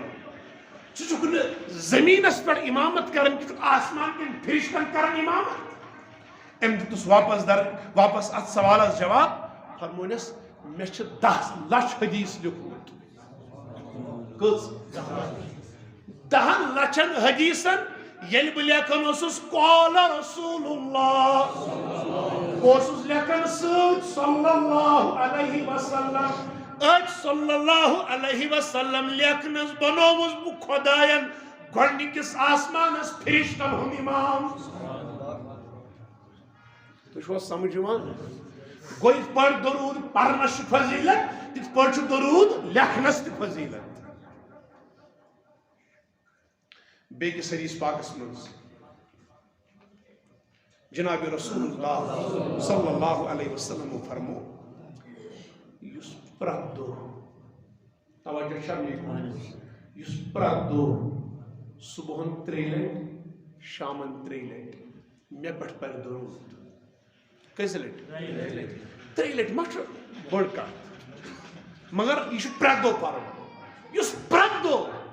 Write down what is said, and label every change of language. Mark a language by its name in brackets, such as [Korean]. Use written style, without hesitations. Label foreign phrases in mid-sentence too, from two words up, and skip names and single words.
[Kashmiri] زمینس پہ امامت کرن آسمان کن فرشتن کرن امامت ام دتس واپس ات سوالس جواب فرمونس مے 10 لچھ حدیث لیکھمت کس 10 لچھن حدیثن یل بہ لیکھان اوسس [Arabic] قال رسول اللہ [Kashmiri] اوسس لیکھان سۭتۍ [Arabic] صلی اللہ علیہ وسلم صلی اللہ علیہ وسلم [Kashmiri] لیکھنس بنووس بہ خدایَن گۄڈنِکِس آسمانس فرشتن ہُنٛد امام تُہۍ چھُوا سمجھ یِوان گوٚو یِتھ پٲٹھۍ درود پرنس چھُ فضیلت تِتھ پٲٹھۍ چھُ درود لیکھنس تہِ فضیلت بیٚکِس حدیث پاکس منٛز جناب [Arabic] رسول اللہ صلی اللہ علیہ وسلم [Kashmiri] فرمو یُس پرٛٮ۪تھ دۄہ توجہ چھا میٲنۍ یُس پرٛٮ۪تھ دۄہ صبحن 3 لٹہِ شامن 3 لٹہِ مےٚ پٮ۪ٹھ پرِ درود کٔژِ لٹہِ 3 لٹہِ ما چھُ بٔڑ کتھ مگر یہ چھُ پرٛٮ۪تھ دۄہ پرُن یُس پرٛٮ۪تھ دۄہ